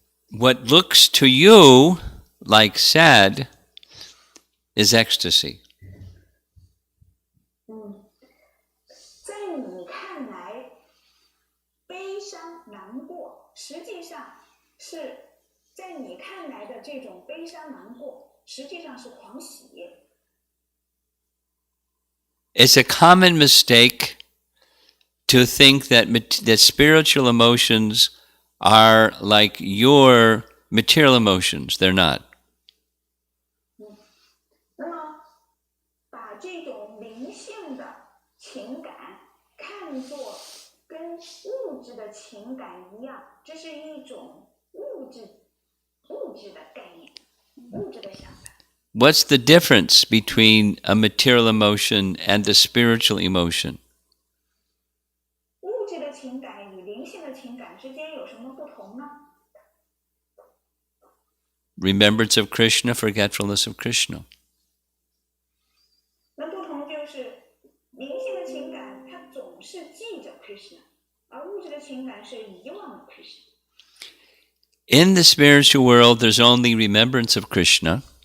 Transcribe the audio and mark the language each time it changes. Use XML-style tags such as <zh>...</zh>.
<en>What looks to you like sad is ecstasy.</en> <zh>在你看来，悲伤难过，实际上是在你看来的这种悲伤难过，实际上是狂喜。</zh> <en>It's a common mistake to think that spiritual emotions are like your material emotions. They're not.</en> <zh>那么，把这种灵性的情感看作跟物质的情情感一样，这是一种物质的概念，物质的想法。</zh> <en>What's the difference between a material emotion and a spiritual emotion?</en> <zh>物质的情感与灵性的情感之间有什么不同呢？</zh> <en>Remembrance of Krishna, forgetfulness of Krishna.</en> <zh>那不同就是灵性的情感它总是记着 Krishna， 而物质的情感是遗忘了 Krishna。</zh> <en>In the spiritual world, there's only remembrance of Krishna.</en>